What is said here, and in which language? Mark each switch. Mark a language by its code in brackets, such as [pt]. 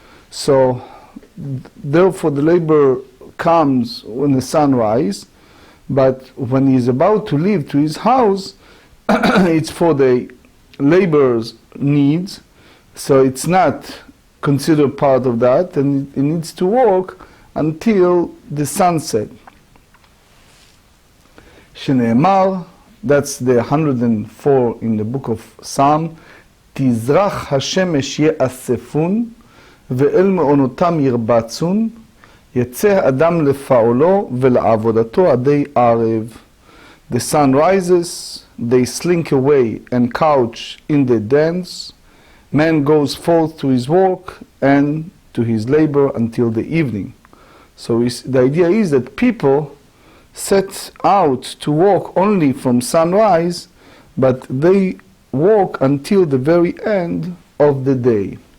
[en] So therefore the labor comes when the sun rises, but when he's about to leave to his house, it's for the labor's needs, so it's not considered part of that, and it needs to work until the sunset. [he] שנאמר, [en] that's the 104 in the book of Psalm, [he] תזרח השמש יאספון ואל מעונותם ירבצון, יצא אדם לפעולו ולעבודתו עדי ערב. [en] The sun rises, they slink away and couch in the dens. Man goes forth to his work and to his labor until the evening. So the idea is that people set out to work only from sunrise, but they work until the very end of the day.